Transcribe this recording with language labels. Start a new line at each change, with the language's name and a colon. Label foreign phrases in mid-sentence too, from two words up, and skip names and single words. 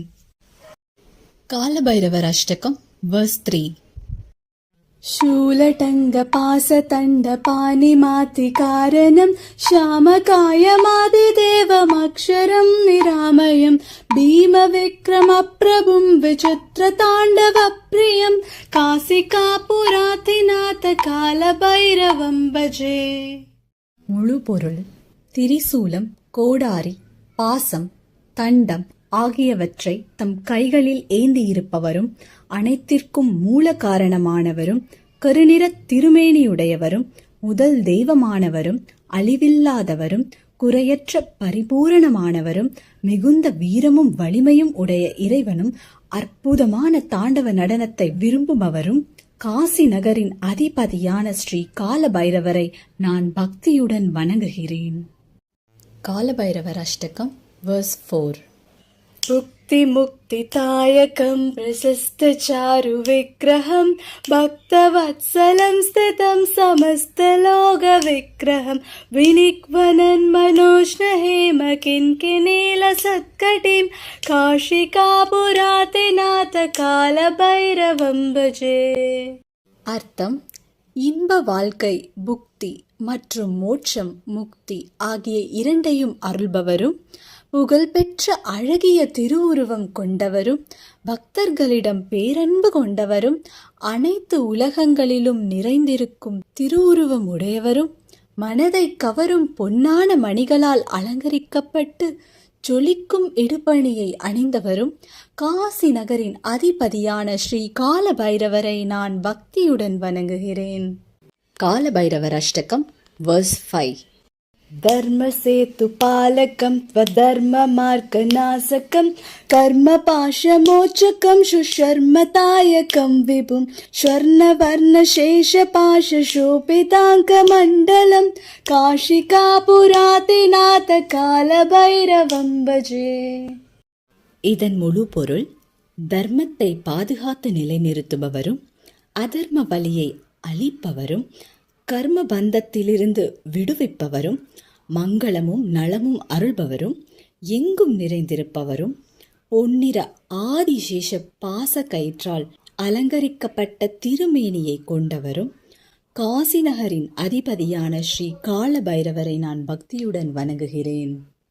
Tamil: காலபைரவர் அஷ்டகம் verse 3.
Sanskrit: शूलटङ्ग पासतण्ड पानिमातिकारणं श्यामकायमादिदेवमक्षरं निरामयं भीमविक्रमप्रभुं विचित्रताण्डवप्रियं कासिकापुरातिनाथ कालभैरवं भजे.
Tamil: முழு பொருள், திரிசூலம், கோடாரி, பாசம், தண்டம் ஆகியவற்றை தம் கைகளில் ஏந்தியிருப்பவரும், அனைத்திற்கும் மூல காரணமானவரும், கருநிற திருமேனியுடையவரும், முதல் தெய்வமானவரும், அழிவில்லாதவரும், குறையற்ற பரிபூரணமானவரும், மிகுந்த வீரமும் வலிமையும் உடைய இறைவனும், அற்புதமான தாண்டவ நடனத்தை விரும்புபவரும், காசி நகரின் அதிபதியான ஸ்ரீ காலபைரவரை நான் பக்தியுடன் வணங்குகிறேன். காலபைரவர் அஷ்டகம் verse 4.
Sanskrit: मुक्ति मुक्तिदायकं प्रशस्तचारु विग्रहं भक्तवत्सलं स्थितं समस्तलोकविग्रहं विनिक्वनं मनोष्णहेम किङ्किणीलसत्कटिं काशिकापुरातिनाथ कालभैरवं भजे.
Tamil: அர்த்தம், இன்ப வாழ்க்கை புக்தி மற்றும் மோட்சம் முக்தி ஆகிய இரண்டையும் அருள்பவரும், புகழ்பெற்ற அழகிய திருவுருவம் கொண்டவரும், பக்தர்களிடம் பேரன்பு கொண்டவரும், அனைத்து உலகங்களிலும் நிறைந்திருக்கும் திருவுருவம் உடையவரும், மனதை கவரும் பொன்னான மணிகளால் அலங்கரிக்கப்பட்டு ஜொலிக்கும் இடுபணியை அணிந்தவரும், காசி நகரின் அதிபதியான ஸ்ரீ காலபைரவரை நான் பக்தியுடன் வணங்குகிறேன். காலபைரவர் அஷ்டகம் verse 5.
Sanskrit: धर्मसेतु पालकं त्वधर्म मार्गनाशकं कर्मपाशमोचकं सुशर्मतायकं विभुं स्वर्णवर्णशेषपाशशोभिताङ्कमण्डलं काशिकापुरातिनाथ कालभैरवं भजे.
Tamil: இதன் முழு பொருள், தர்மத்தை பாதுகாத்து நிலைநிறுத்துபவரும், அதர்ம வலியை அழிப்பவரும், கர்ம பந்தத்திலிருந்து விடுவிப்பவரும், மங்களமும் நலமும் அருள்பவரும், எங்கும் நிறைந்திருப்பவரும், பொன்னிற ஆதிசேஷ பாச கயிற்றால் அலங்கரிக்கப்பட்ட திருமேனியை கொண்டவரும், காசி நகரின் அதிபதியான ஸ்ரீ காலபைரவரை நான் பக்தியுடன் வணங்குகிறேன்.